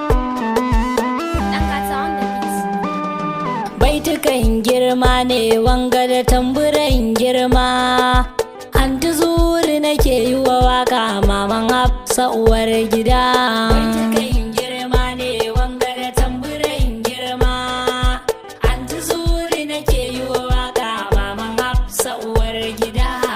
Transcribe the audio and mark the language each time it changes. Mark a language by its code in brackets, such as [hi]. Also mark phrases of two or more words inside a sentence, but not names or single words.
[en] Ɗan Kasa on the beat. [ha] Baitukan girma ne wanga da tamburan girma. Anti Zuri nake yi wa waka, maman Hafsa uwar gida. Baitukan girma ne wanga da tamburan girma. Anti Zuri nake yi wa waka, maman Hafsa uwar gida.